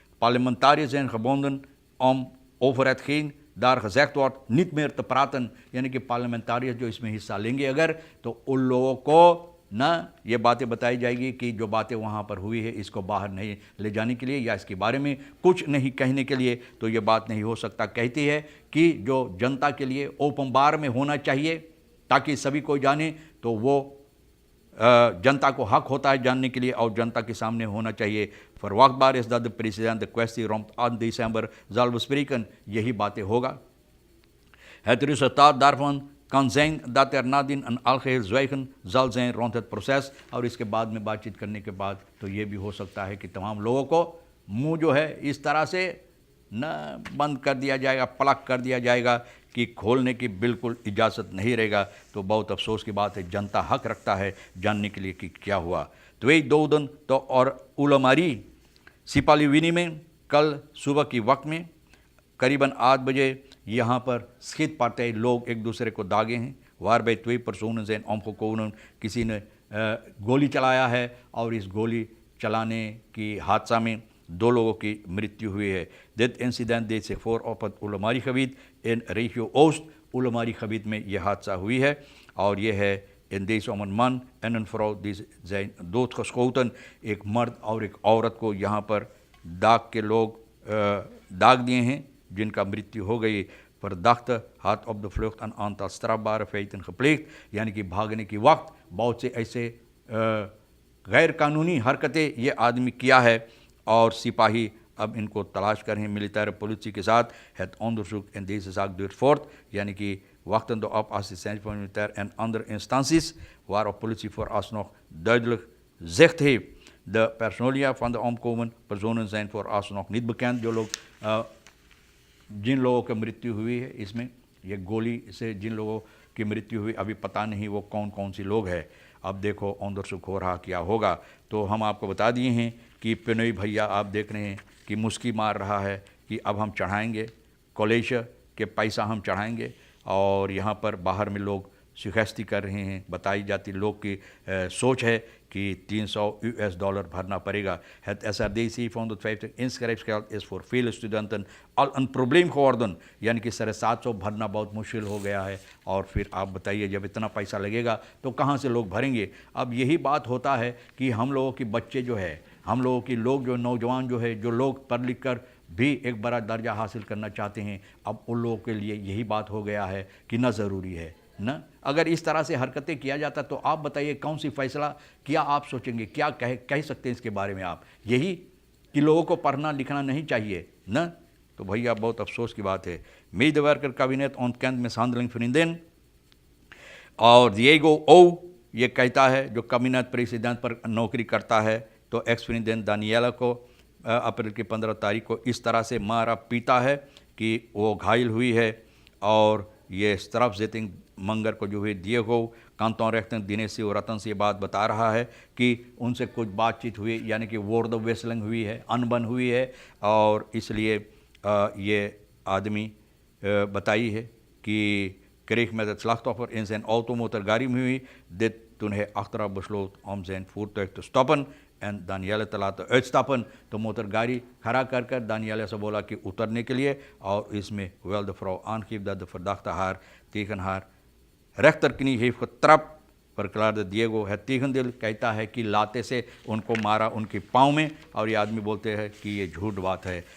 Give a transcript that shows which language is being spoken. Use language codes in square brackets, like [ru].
[nl] Parlementariërs zijn gebonden om over hetgeen daar gezegd wordt niet meer te praten, [hi] यानी कि पार्लियामेंटारियंस जो इसमें हिस्सा लेंगे अगर, तो उन लोगों को ना ये बातें बताई जाएगी कि जो बातें वहाँ पर हुई है इसको बाहर नहीं ले जाने के लिए या इसके बारे में कुछ नहीं कहने के लिए, तो ये बात नहीं हो सकता। कहती है कि जो जनता के लिए ओपन बार में होना चाहिए ताकि सभी को जाने, तो वो जनता को हक होता है जानने के लिए और जनता के सामने होना चाहिए। [nl] Verwachtbaar is dat de president de kwestie rond 8 december zal bespreken, [hi] यही बातें होगा। [nl] Het resultaat daarvan kan zijn dat er nadien een algeheel zwijgen zal zijn rond het proces, [hi] और इसके बाद में बातचीत करने के बाद तो ये भी हो सकता है कि तमाम लोगों को मुंह जो है इस तरह से न बंद कर दिया जाएगा, प्लग कर दिया जाएगा कि खोलने की बिल्कुल इजाज़त नहीं रहेगा। तो बहुत अफसोस की बात है, जनता हक रखता है जानने के लिए कि क्या हुआ। [nl] Twee doden [hi] तो और उलमारी सिपालीविनी में कल सुबह की वक्त में करीबन 8 बजे यहाँ पर स्थित पाते लोग एक दूसरे को दागे हैं। [nl] waarbij 2 personen zijn omgekomen, [hi] किसी ने गोली चलाया है और इस गोली चलाने की हादसा में 2 लोगों की मृत्यु हुई है। [nl] Dit incident deed zich voor op het Ulamari-gebied in regio Oost, [hi] Ulamari-gebied में यह हादसा हुई है। और ये है [nl] in deze om een man en een vrouw die zijn doodgeschoten, [hi] एक मर्द और एक औरत को यहाँ पर दाग के लोग दाग दिए हैं जिनका मृत्यु हो गई। [nl] Verdachte had op de vlucht een aantal strafbare feiten gepleegd, [hi] यानी कि भागने की वक्त बहुत से ऐसे गैर कानूनी हरकतें ये आदमी किया है और सिपाही अब इनको तलाश कर रहे हैं militaire politie के साथ। [nl] Het onderzoek in deze zaak duurt voort, [hi] यानी कि [nl] wachtende op assistentie van militair en andere instanties waarop politie vooralsnog duidelijk zicht heeft। De personelia van de omkomen personen zijn vooralsnog niet bekend। [hi] जो लोग जिन लोगों की मृत्यु हुई है इसमें ये गोली से जिन लोगों की मृत्यु हुई अभी पता नहीं वो कौन कौन सी लोग हैं। अब देखो onderzoek हो रहा क्या होगा। तो हम आपको बता दिए हैं कि पिनोई भैया आप देख रहे हैं कि मुस्की मार रहा है कि अब हम चढ़ाएंगे कॉलेज के पैसा हम चढ़ाएंगे और यहाँ पर बाहर में लोग शिकस्ती कर रहे हैं। बताई जाती लोग की सोच है कि $300 भरना पड़ेगा। [nl] Het SRD 750 inschrijfgeld is voor vele studenten al een probleem geworden, [hi] यानी कि 750 भरना बहुत मुश्किल हो गया है। और फिर आप बताइए जब इतना पैसा लगेगा तो कहाँ से लोग भरेंगे। अब यही बात होता है कि हम लोगों के बच्चे जो है, हम लोगों की लोग जो नौजवान जो है, जो लोग पढ़ लिख कर भी एक बड़ा दर्जा हासिल करना चाहते हैं, अब उन लोगों के लिए यही बात हो गया है कि ना ज़रूरी है ना। अगर इस तरह से हरकतें किया जाता तो आप बताइए कौन सी फ़ैसला क्या आप सोचेंगे, क्या कह सकते हैं इसके बारे में आप, यही कि लोगों को पढ़ना लिखना नहीं चाहिए ना। तो भैया बहुत अफसोस की बात है। [nl] Medewerker kabinet ontkent mishandeling vriendin [hi] और Diego O ये कहता है जो कैबिनेट प्रेसिडेंट पर नौकरी करता है, तो एक्स फ्रिंदेन दानियाला को अप्रैल की 15 तारीख को इस तरह से मारा पीटा है कि वो घायल हुई है। और ये स्ट्रफ जेटिंग मंगर को जो है डिएगो कांतों रेख्तन दिनेश और रतन से ये बात बता रहा है कि उनसे कुछ बातचीत हुई, यानी कि वर्ड ऑफ वेसलिंग हुई है, अनबन हुई है। और इसलिए ये आदमी बताई है कि [nl] kreeg met het slachtoffer in zijn automotor Garimhui dit toen hij achteraf besloot om zijn voertuig te stoppen en Danielle te laten uitstappen। [hi] तो मोटर गाड़ी खड़ा कर दानियाला से बोला कि उतरने के लिए, और इसमें [nl] wel de vrouw aangeeft dat de verdachte haar tegen haar rechterknie heeft getrapt, verklaarde Diego। [hi] है tegendeel, कहता है कि लाते से उनको मारा उनके पाँव में, और ये आदमी बोलते हैं कि ये झूठ बात है।